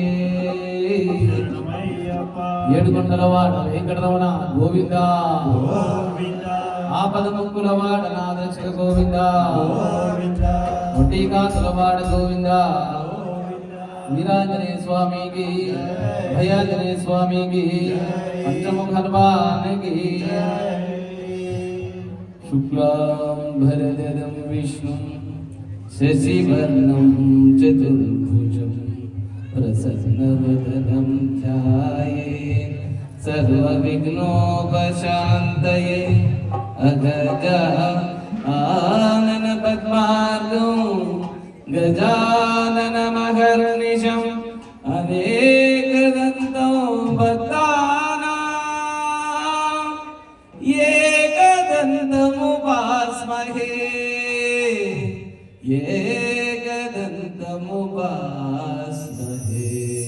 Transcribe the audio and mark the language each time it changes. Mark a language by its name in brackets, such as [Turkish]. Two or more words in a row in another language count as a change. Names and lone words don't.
[Telugu] ఏడుకొండలవాడ వెంకటరమణ గోవింద, ఆపద ముక్కులవాడ నాదక్షక గోవింద, ఒంటికాసులవాడ గోవింద, వీరాంజనేయ స్వామికి, భయాంజనేయ స్వామికి, పంచముఖ హనుమానికి. [Sanskrit] శుక్లాం భరధరం విష్ణు शशिवर्णं चतुर्भुजं प्रसन्नवदनं ध्यायेत् सर्वविघ्नोपशान्तये अगजा आनन पद्मार्गं गजाननमहर्निशम् अनेकदन्तं भक्तानां एकदन्तमुपास्महे एकदन्तमुपास्महे.